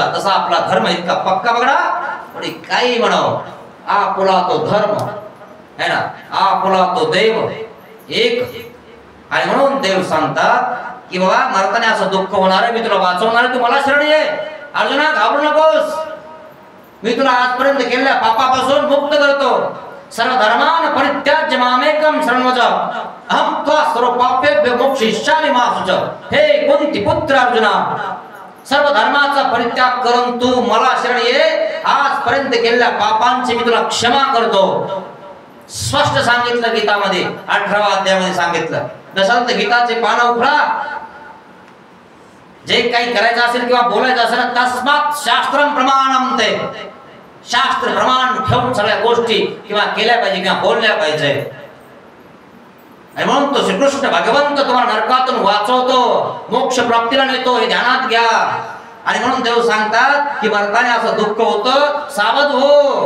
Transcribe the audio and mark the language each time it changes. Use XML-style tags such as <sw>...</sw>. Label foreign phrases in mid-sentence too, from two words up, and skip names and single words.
<mr>तसा आपला धर्म इतका पक्का बघा, पण काही म्हणावं, आपला तो धर्म है ना, आपला तो देव एक. आणि म्हणून देव सांगतात की बाबा मरताना असं दुःख होणार आहे, मी तुला वाचवणार आहे, तू मला शरण ये. अर्जुना घाबरू नकोस, मी तुला आजपर्यंत केलेल्या पापापासून मुक्त करतो.</mr> <sa>सर्व धर्मान परित्याज्य मामेकम शरणमज अहम त्वा सर्व पापेभ्यो मोक्षयिष्यामि मा शुच.</sa> <mr>हे कुंती पुत्र अर्जुना, सर्व धर्माचा परित्याग करून तू मला शरण ये. आजपर्यंत केलेल्या पापांची मी तुला क्षमा करतो. स्पष्ट सांगितलं गीतामध्ये, 18व्या अध्यायामध्ये सांगितलं. नसाल तर गीताचे पानं उघडा, जे काही करायचं असेल किंवा बोलायचं असेल ना,</mr> <sa>तस्मात् शास्त्रम प्रमाणम,</sa> <mr>ते शास्त्र प्रमाण ठेवून सगळ्या गोष्टी किंवा केल्या पाहिजे किंवा बोलल्या पाहिजे. आणि म्हणून तो श्रीकृष्ण भगवंत तुम्हाला नरकातून वाचवतो, मोक्ष प्राप्तीला नेतो, हे ध्यानात घ्या. आणि म्हणून देव सांगतात की मरताना असं दुःख होतं, सावध हो.</mr>